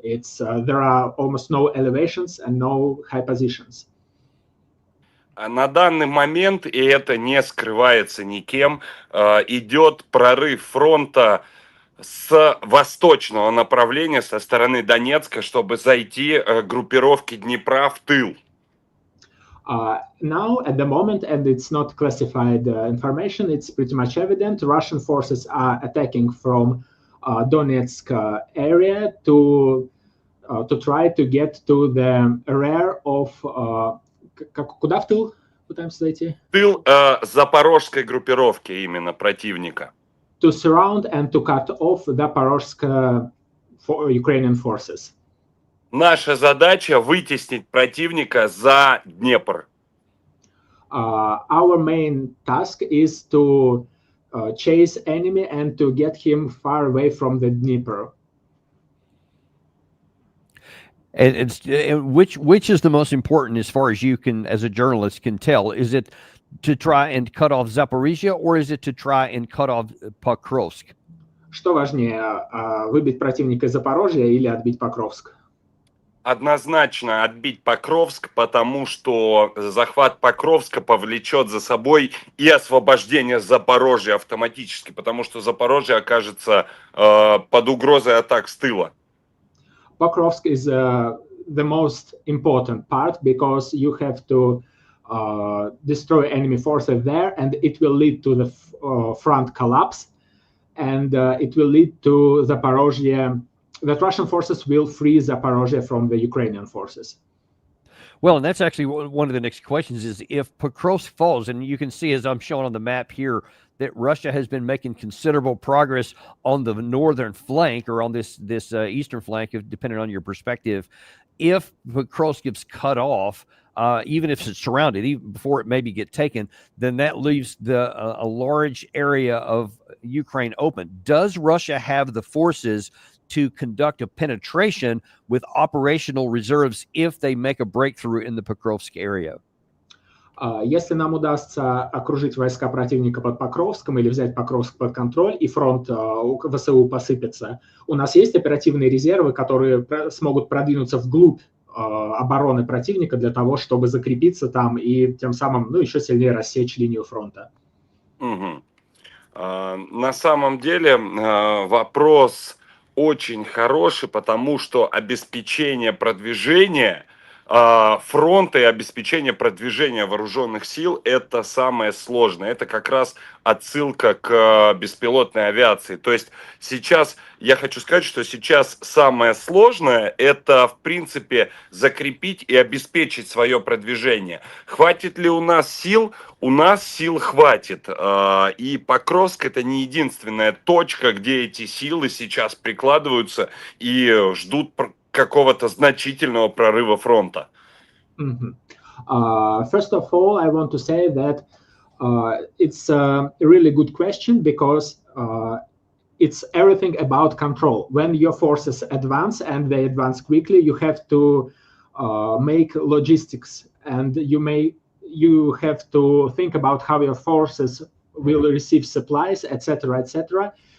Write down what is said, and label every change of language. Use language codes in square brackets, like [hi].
[en] There are almost no elevations and no high positions. [ru] На данный момент, и это не скрывается никем, идет прорыв фронта с восточного направления, со стороны Донецка, чтобы зайти группировке Днепра в тыл. [en] Now, at the moment, and it's not classified information, it's pretty much evident, Russian forces are attacking from Donetsk area to try to get to the rear of... [ru] Куда в тыл пытаемся зайти? Тыл запорожской группировки именно противника. [en] To surround and to cut off Zaporizhzhia Ukrainian forces. [ru] Наша задача вытеснить противника за Днепр. [en] Our main task is to chase enemy and to get him far away from the Dnieper. And which is the most important as far as you can, as a journalist, can tell? Is it to try and cut off Zaporizhzhia, or is it to try and cut off Pokrovsk? [ru] Что важнее, выбить противника из Запорожья или отбить Покровск? Однозначно отбить Покровск, потому что захват Покровска повлечет за собой и освобождение Запорожья автоматически, потому что Запорожье окажется под угрозой атак с тыла. [en] Pokrovsk is the most important part because you have to destroy enemy forces there, and it will lead to the front collapse, and it will lead to Zaporizhzhia. That Russian forces will free Zaporizhzhia from the Ukrainian forces. Well, and that's actually one of the next questions is if Pokrovsk falls, and you can see as I'm showing on the map here that Russia has been making considerable progress on the northern flank, or on this eastern flank, depending on your perspective. If Pokrovsk gets cut off, even if it's surrounded, even before it maybe get taken, then that leaves a large area of Ukraine open. Does Russia have the forces to conduct a penetration with operational reserves if they make a breakthrough in the Pokrovsk area? [ru] Если нам удастся окружить войска противника под Покровском или взять Покровск под контроль, и фронт ВСУ посыпется, у нас есть оперативные резервы, которые смогут продвинуться вглубь обороны противника для того, чтобы закрепиться там и тем самым еще сильнее рассечь линию фронта. Угу. На самом деле вопрос очень хороший, потому что обеспечение продвижения фронта и обеспечение продвижения вооруженных сил – это самое сложное. Это как раз отсылка к беспилотной авиации. То есть сейчас, я хочу сказать, что сейчас самое сложное – это, в принципе, закрепить и обеспечить свое продвижение. Хватит ли у нас сил? У нас сил хватит. И Покровск – это не единственная точка, где эти силы сейчас прикладываются и ждут какого-то значительного прорыва фронта. [en] First of all, I want to say that it's a really good question, because it's everything about control. When your forces advance, and they advance quickly, you have to make logistics, and you have to think about how your forces will receive supplies, etc., etc.